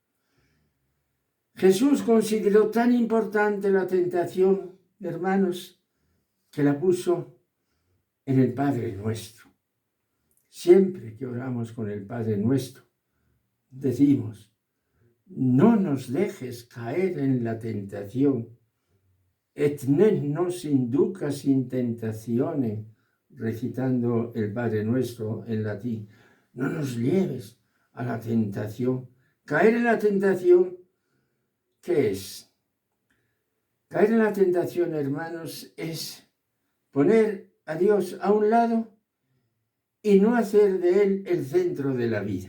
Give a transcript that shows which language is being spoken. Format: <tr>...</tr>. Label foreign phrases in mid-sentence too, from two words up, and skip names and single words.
<es>Jesús consideró tan importante la tentación, hermanos, que la puso en el Padre Nuestro. Siempre que oramos con el Padre Nuestro, decimos, no nos dejes caer en la tentación.</es> <la>Et ne nos inducas in tentazione,</la> <es>recitando el Padre Nuestro en latín. No nos lleves a la tentación. Caer en la tentación, ¿qué es? Caer en la tentación, hermanos, es poner a Dios a un lado y no hacer de Él el centro de la vida.</es>